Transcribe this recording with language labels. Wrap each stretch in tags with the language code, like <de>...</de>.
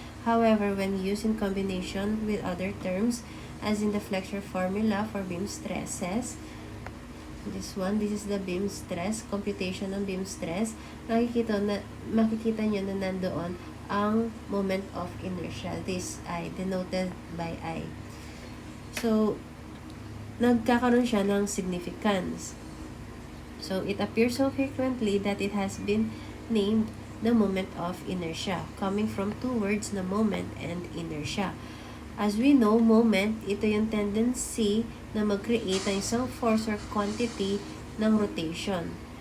<en>However, when used in combination with other terms, as in the flexure formula for beam stresses, this is the beam stress, computation ng beam stress,</en> <tl>makikita nyo na nandoon ang</tl> <en>moment of inertia. This I, denoted by I.</en> <tl>So, nagkakaroon siya ng significance.</tl> <en>So, it appears so frequently that it has been named the moment of inertia, coming from two words na moment and inertia. As we know,</en> <tl>moment, ito yung tendency na mag-create ng isang force or quantity ng rotation.</tl>